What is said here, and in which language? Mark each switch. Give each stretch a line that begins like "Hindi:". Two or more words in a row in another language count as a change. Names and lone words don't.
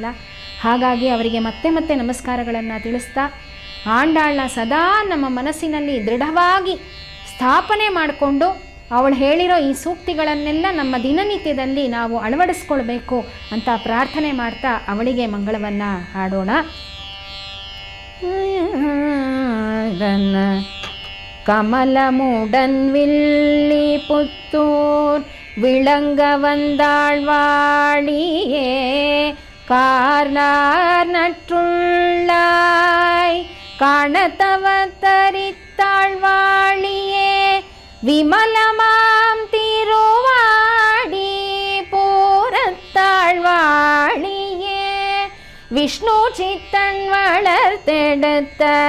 Kannada: ಹಾಗಾಗಿ ಅವರಿಗೆ ಮತ್ತೆ ಮತ್ತೆ ನಮಸ್ಕಾರಗಳನ್ನು ತಿಳಿಸ್ತಾ ಆಂಡಾಳನ್ನ ಸದಾ ನಮ್ಮ ಮನಸ್ಸಿನಲ್ಲಿ ದೃಢವಾಗಿ ಸ್ಥಾಪನೆ ಮಾಡಿಕೊಂಡು ಅವಳು ಹೇಳಿರೋ ಈ ಸೂಕ್ತಿಗಳನ್ನೆಲ್ಲ ನಮ್ಮ ದಿನನಿತ್ಯದಲ್ಲಿ ನಾವು ಅಳವಡಿಸ್ಕೊಳ್ಬೇಕು ಅಂತ ಪ್ರಾರ್ಥನೆ ಮಾಡ್ತಾ ಅವಳಿಗೆ ಮಂಗಳವನ್ನು ಹಾಡೋಣ.
Tamil: கமலமுடன் வில்லி புத்தூர் விளங்க வந்தாழ்வாழியே கார்னார் நற்றுள்ளாய் காணத்தவ தரித்தாழ்வாழியே விமலமாம் திருவாடி பூரத்தாழ்வாழியே விஷ்ணு சித்தன் வளர்த்தெடுத்த